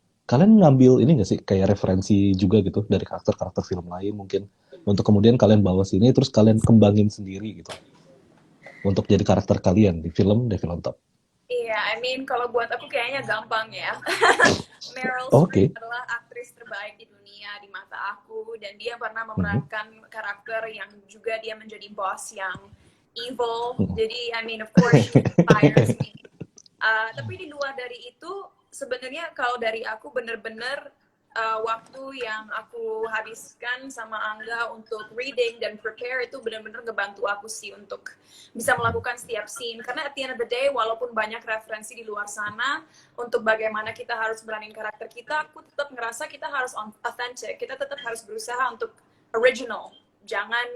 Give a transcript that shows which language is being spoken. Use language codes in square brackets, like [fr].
[id] Kalian ngambil ini nggak sih kayak referensi juga gitu dari karakter-karakter film lain mungkin untuk kemudian kalian bawa sini terus kalian kembangin sendiri gitu untuk jadi karakter kalian di film Devil on Top. Iya, [en] I mean [id] kalau buat aku kayaknya gampang ya. Meryl Streep Oke. adalah aktris terbaik di dunia di mata aku dan dia pernah Mhm, memerankan karakter yang juga dia menjadi boss yang evil. mhm. Jadi [en] I mean of course she inspires me. [id] Tapi di luar dari itu sebenarnya kalau dari aku bener-bener waktu yang aku habiskan sama Angga untuk reading dan prepare itu benar-benar ngebantu aku sih untuk bisa melakukan setiap scene karena [en] at the end of the day [id] walaupun banyak referensi di luar sana untuk bagaimana kita harus beranin karakter kita, aku tetap ngerasa kita harus authentic, kita tetap harus berusaha untuk original, jangan